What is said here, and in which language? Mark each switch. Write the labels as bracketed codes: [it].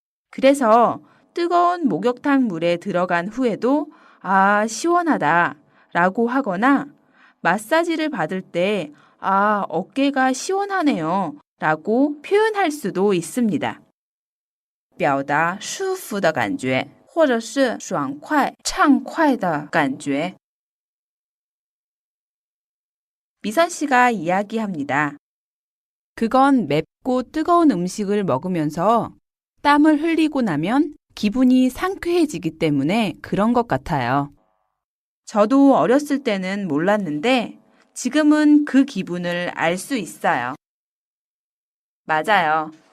[ko] 그래서 뜨거운 목욕탕 물에 들어간 후에도 아, 시원하다 라고 하거나 마사지를 받을 때 아, 어깨가 시원하네요 라고 표현할 수도 있습니다. [zh] 表达舒服的感觉或者是爽快、畅快的感觉. [ko] 미선 씨가 이야기합니다. 그건 맵고 뜨거운 음식을 먹으면서 땀을 흘리고 나면 기분이 상쾌해지기 때문에 그런 것 같아요. 저도 어렸을 때는 몰랐는데 지금은 그 기분을 알 수 있어요. 맞아요.